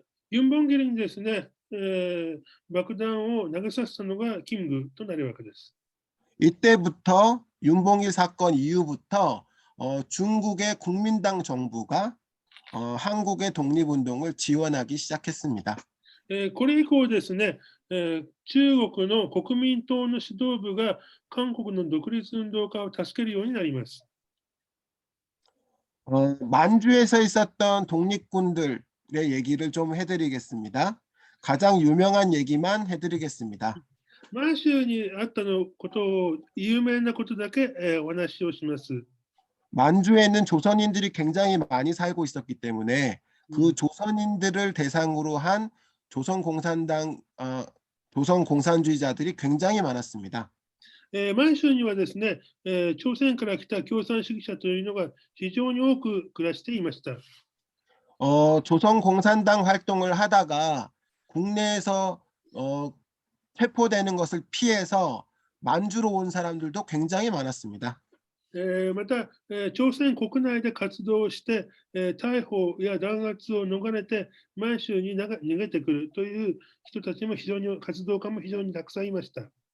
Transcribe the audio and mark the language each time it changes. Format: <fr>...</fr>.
<ja>ユン・ボンギルにですね、爆弾を投げさせたのがキングとなるわけです。</ja> <ko>이때부터 윤봉길 사건 이후부터 중국의 국민당 정부가 한국의 독립운동을 지원하기 시작했습니다.</ko> <ja>これ以降ですね、中国の国民党の指導部が韓国の独立運動家を助けるようになります。</ja> <ko>만주에서 있었던 독립군들의 얘기를 좀 해드리겠습니다. 가장 유명한 얘기만 해드리겠습니다.</ko> <ja>満州にあったのことを有名なことだけ、お話をします。</ja> <ko>만주에는 조선인들이 굉장히 많이 살고 있었기 때문에 그 조선인들을 대상으로 한 조선공산주의자들이 굉장히 많았습니다.</ko> <ja>満州にはですね、朝鮮から来た共産主義者というのが非常に多く暮らしていました。</ja> <ko>조선공산당 활동을 하다가 국내에서 체포되는 것을 피해서 만주로 온 사람들도 굉장히 많았습니다.</ko> <ja>また、朝鮮国内で活動して、逮捕や弾圧を逃れて満州に逃げてくるという人たちも活動家も非常にたくさんいました。</ja>